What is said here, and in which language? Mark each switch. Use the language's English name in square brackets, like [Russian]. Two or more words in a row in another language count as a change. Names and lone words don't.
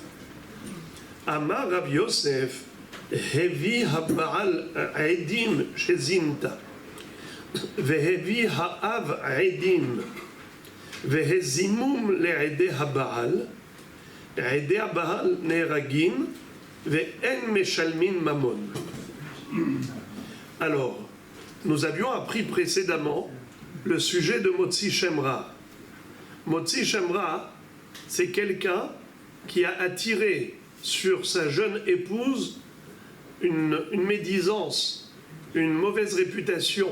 [Hebrew] אמר רב יוסף, הביא הבעל עדים שזינתה, והביא האב עדים, והזימום לעדי הבעל, עדי הבעל נהרגים, ואין משלמין ממון. [French] Alors, nous avions appris précédemment le sujet de [Hebrew] מוציא שם רע. מוציא שם רע, [French] c'est quelqu'un qui a attiré sur sa jeune épouse une médisance, une mauvaise réputation.